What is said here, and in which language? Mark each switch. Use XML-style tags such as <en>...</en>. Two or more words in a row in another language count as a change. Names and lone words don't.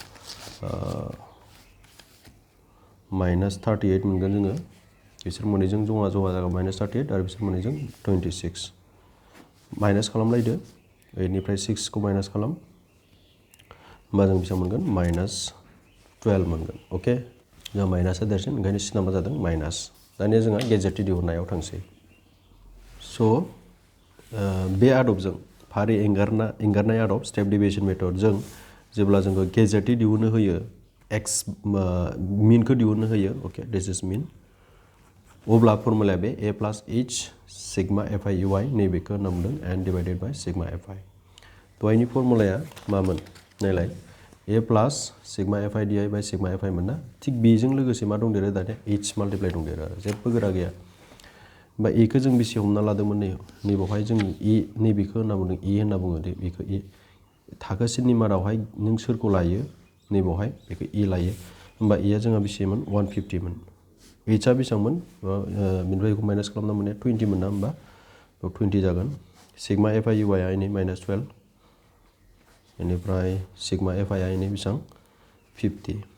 <brx>-38 मोनगोन जोङो बिसोर मोननैजों जमा जागोन -38 आरो बिसोर मोननैजों 26 माइनास खालामलायदो 8 निफ्राय 6 खौ माइनास खालाम होमबा जों बेसेबां मोनगोन -12 मोनगोन अके जोंहा माइनासआ देरसिन ओंखायनो सिना मा जादों माइनास दानिया जोंहा गेजेरथि दिहुननायाव थांसै स' बे आदबजों फारि एंगारनाय आदब</brx> <en>step division method</en> <brx>जेब्ला जोङो गेजेरथि दिहुननो होयो मिनखौ दिहुननो होयो</brx> <en>okay this is mean</en> <brx>अब्ला फर्मुलाया बे a प्लास h सिग्मा fi ui नैबेखौ होनना बुंदों n</brx> <en>divided by</en> <brx>सिग्मा fi दहायनि फर्मुलाया मामोन नायलाय a प्लास सिग्मा fi di बाय सिग्मा fi मोनना थिग बेजों लोगोसे मा दंदेरो दाने h माल्टिप्लाइ दंदेरो आरो जेबो गोरा गैया बा e खौ जों बेसे हमना लादोंमोन नैबावहाय जों e नैबेखौ होनना बुंदों e होनना बुङो दे बेखौ e थाखोसेनि मादावहाय नों सोरखौ लायो नैबावहाय बेखौ e लायो होमबा e आ जोंहा बेसेमोन 150 मोन h आ बेसेबांमोन बेनिफ्राय बेखौ माइनास खालामना मोननाया 20 मोन ना होमबा 20 जागोन सिग्मा fi ui आ इनि -12 बेनिफ्राय सिग्मा fi आ इनि बेसेबां 50</brx>